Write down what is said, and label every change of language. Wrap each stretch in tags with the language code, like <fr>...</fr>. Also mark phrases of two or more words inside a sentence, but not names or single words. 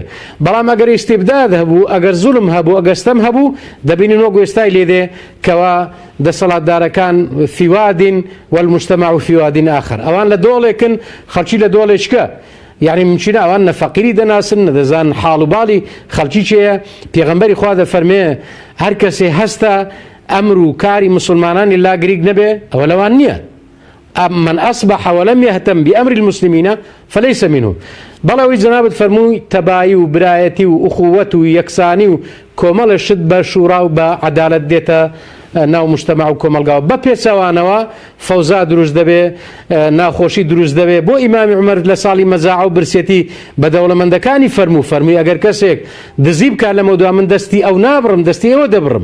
<ckb>بەڵام ئەگەر ئیستیبداد هەبوو، ئەگەر زوڵم هەبوو، ئەگەستەم هەبوو، دەبینین وەک ئێستای لێدێ کەوا دەسەڵاتدارەکان</ckb> <ar>فیوادین والمجتمع فیوادین آخر.</ar> <ckb>ئەوان لە دۆڵێکن، خەڵکی لە دۆڵێکە. یعنی منچینە ئەوان نەفەقیری دەناسن، نەدەزان حاڵ و باڵی خەڵکی چێیە. پێغەمبەری خوا دەفەرمێ هەر کەسێ هەستە ئەمر و کاری مسلمانانی لا گریگ نەبێ، ئەوە لەوان نییە.</ckb> <ar>من أصبح ولم يهتم بأمر المسلمين فليس منه.</ar> <ckb>بەڵەوەی جەنابەت فەرمووی تەبایی و برایەتی و ئوخوەت و یەکسانی و کۆمەڵە شت بە شوورا و بە عەدالەت دێتە ناو مجتەمع و کۆمەلگاوە. بە پێچەوانەوە فەوزا دروست دەبێ، ناخۆشی دروست دەبێ. بۆ ئیمامی عومەر لە ساڵی مەزاع و برسێتی بە دەوڵەمەندەکانی فەرمووی ئەگەر کەسێک دزی بکات لەمە دووە من دەستی ئەو نابڕم، دەستی ئێوە دەبڕم.</ckb>